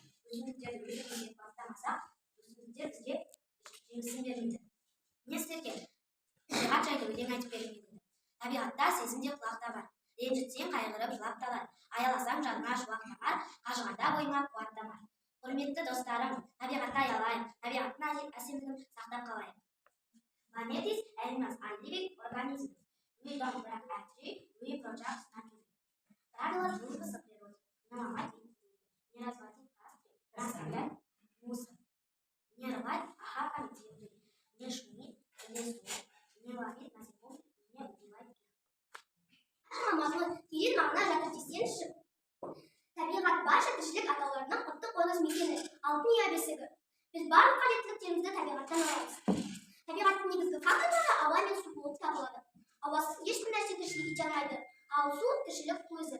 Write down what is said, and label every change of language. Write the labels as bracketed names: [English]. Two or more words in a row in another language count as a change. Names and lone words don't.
[Kazakh] Өсімдіктерді өсіруге бастамасақ, өсімдіктер бізге жемісін бермейді. Не істер керек? Табиғат жайлы өлең айтып бермейді. Табиғатта сезім де құлақ та бар. Ренжітсең қайғырып жылап та бар. Аяласаң жаныңа жұлақ та бар, қажығанда бойыңа қуат та бар. Құрметті достарым, табиғатты аялайық, табиғаттың әсемдігін сақтап қалайық. [English] Planet is animals are living organisms. We don't break a tree, we protect nature. [Russian] Правила дружбы с природой. Не ломать и не разводить кастры, не оставлять мусор. Не рвать охапками цветы, не шумить в лесу, не ловить насекомых, не убивать их. [Kazakh] Мазмұн терең мағына жатыр десеңізші. Табиғат барша тіршілік атауларының құтты қоныс мекені, алтын ұя бесігі. Біз барлық қажеттіліктерімізді табиғаттан аламыз. Табиғаттың негізгі факторлары ауа мен су болып табылады. Ауасыз ешбір нәрсе тіршілік ете алмайды, ал су тіршілік көзі.